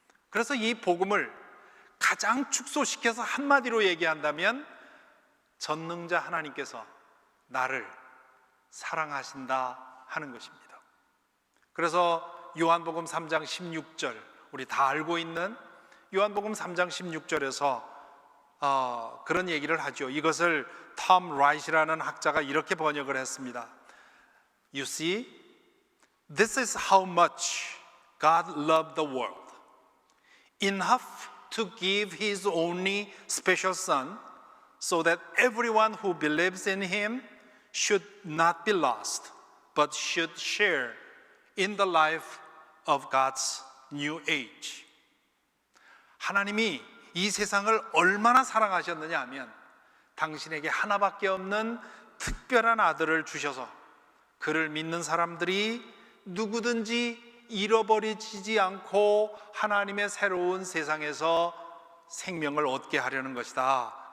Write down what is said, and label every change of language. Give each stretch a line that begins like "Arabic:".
Korean: 그래서 이 복음을 가장 축소시켜서 한마디로 얘기한다면 전능자 하나님께서 나를 사랑하신다 하는 것입니다. 그래서 요한복음 3장 16절 우리 다 알고 있는 요한복음 3장 16절에서 그런 얘기를 하죠. 이것을 톰 라이트라는 학자가 이렇게 번역을 했습니다.
English: You see, this is how much God loved the world. Enough to give His only special Son so that everyone who believes in Him should not be lost but should share in the life of God's new age.
Korean: 하나님이 이 세상을 얼마나 사랑하셨느냐 하면 당신에게 하나밖에 없는 특별한 아들을 주셔서 그를 믿는 사람들이 누구든지 잃어버리지 않고 하나님의 새로운 세상에서 생명을 얻게 하려는 것이다.